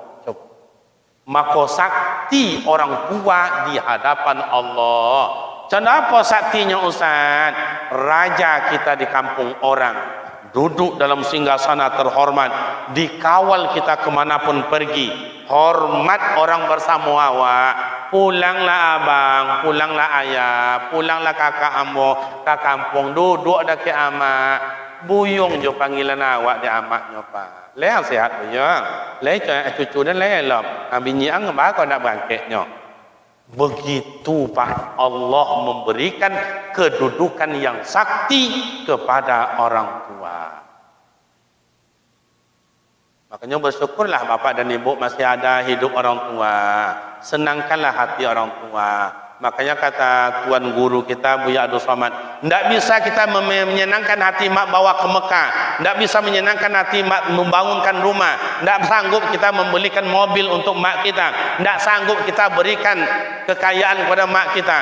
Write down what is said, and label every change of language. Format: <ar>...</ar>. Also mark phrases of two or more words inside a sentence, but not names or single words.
<id>Maka sakti orang tua di hadapan Allah. Kenapa saktinya Ustaz? Raja kita di kampung orang, duduk dalam singgasana terhormat, dikawal kita kemanapun pergi, hormat orang bersama awak.</id> <min>Pulanglah abang, pulanglah ayah, pulanglah kakak ambo ke kampung, duduk dah ke amak, buyung jo panggilan awak di amaknya pak. Leang sehat buyung, leang cucu dan leang lom, bini ang bah kau nak bangkitnya.</min> <id>Begitu pak, Allah memberikan kedudukan yang sakti kepada orang tua. Makanya bersyukurlah bapak dan ibu masih ada hidup orang tua. Senangkanlah hati orang tua. Makanya kata tuan guru kita Buya Abdul Somad, tidak bisa kita menyenangkan hati mak bawa ke Mekah, tidak bisa menyenangkan hati mak membangunkan rumah, tidak sanggup kita membelikan mobil untuk mak kita, tidak sanggup kita berikan kekayaan kepada mak kita.</id>